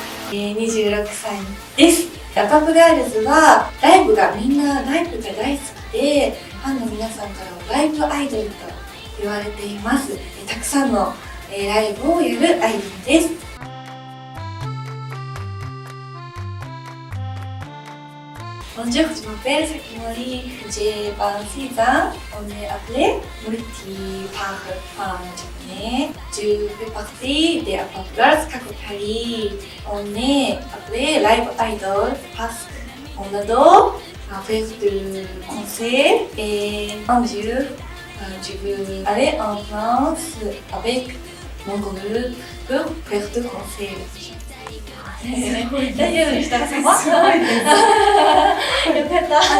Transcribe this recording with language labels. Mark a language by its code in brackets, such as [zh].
[ja] 26歳です。アップアップガールズはライブがみんなライブが大好きで、ファンの皆さんからはライブアイドルと言われています。たくさんのライブをやるアイドルです。 [fr] Bonjour, je m'appelle Sakimori, j'ai 26 ans. On est appelé Multi par japonais. Je fais partie des Apple Girls Kakokari. On est appelé Live Idol parce qu'on adore faire du concert. Et un jour, je veux aller en France avec mon groupe pour faire du concert. [ja] 大丈夫でしたか？よかった。